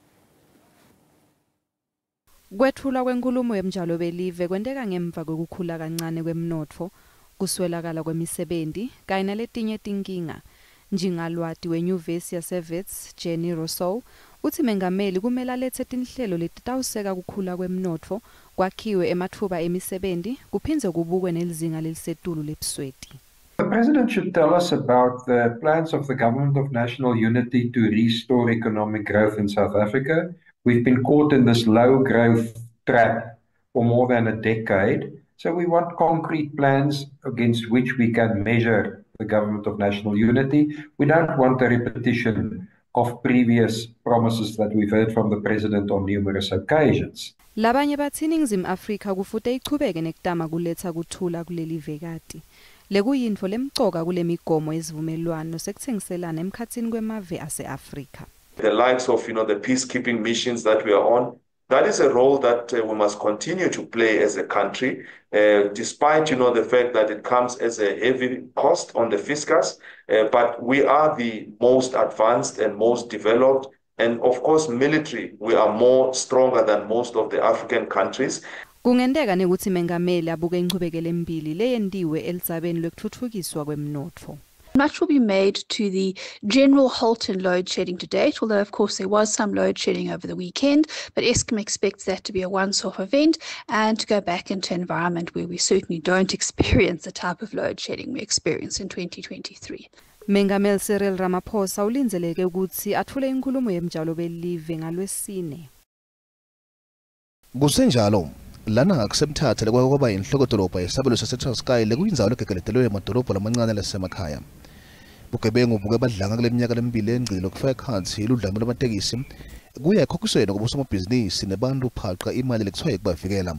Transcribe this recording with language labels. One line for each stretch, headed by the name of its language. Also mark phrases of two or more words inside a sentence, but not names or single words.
Swati: Kwethula kwenkulumo yemjalo belive kwenteka ngemva kokukhula kancane kwemnotfo, kuswelakala kwemisebenzi kanye naletinye tinkinga. Njengalwati wenyuvesi yaseWits Jenny Rousseau uthi mengameli kumele alethe tinhlelo letitawuseka kukhula kwemnotfo, kwakhiwe ematfuba emisebenzi kuphindze kubukwe nelizinga lelisetulu lebusweti.
English: The President should tell us about the plans of the Government of National Unity to restore economic growth in South Africa. We've been caught in this low growth trap for more than a decade, so we want concrete plans against which we can measure the Government of National Unity. We don't want a repetition of previous promises that we've heard from the President on numerous occasions.
Swati: Labanye bathi iNingizimu Afrika kufute ichubeke nekutama kuletha kuthula kuleli vekati. Lekuyintfo lemcoka kule migomo yezivumelwano sekuthengiselana emkhatsini kwemave ase-Afrika.
English: The likes of the peacekeeping missions that we are on, that is a role that we must continue to play as a country, despite the fact that it comes as a heavy cost on the fiscus, but we are the most advanced and most developed, and of course military, we are more stronger than most of the African countries.
Swati: Kungendeka nekuthi mengameli abuke inchubekelo embili leyendiwe elidzabeni lokuthuthukiswa kwemnotfo.
English: Much will be made to the general halt in load shedding to date, although of course there was some load shedding over the weekend, but Eskom expects that to be a once-off event and to go back into an environment where we certainly don't experience the type of load shedding we experienced in 2023.
Swati: Mengameli Cyril Ramaphosa ulinzeleke ukuthi athule inkulumo yemjalo belive ngalwesine. Kusenjalo lana akusemthatha lekwaba inhlokodolobha yesabelo saseTranskei lekuyindzawo legegeledelwe emadolobha lamancane lasemakhaya. Bugebengu buke badlanga kule minyaka lemibili engcilo kufaka ekhatsi iludlame lwamatekisi kuya ekhokhisweni kwabosomabhizinisi nebantu phaqa imali lekuthiwa yekubavikela.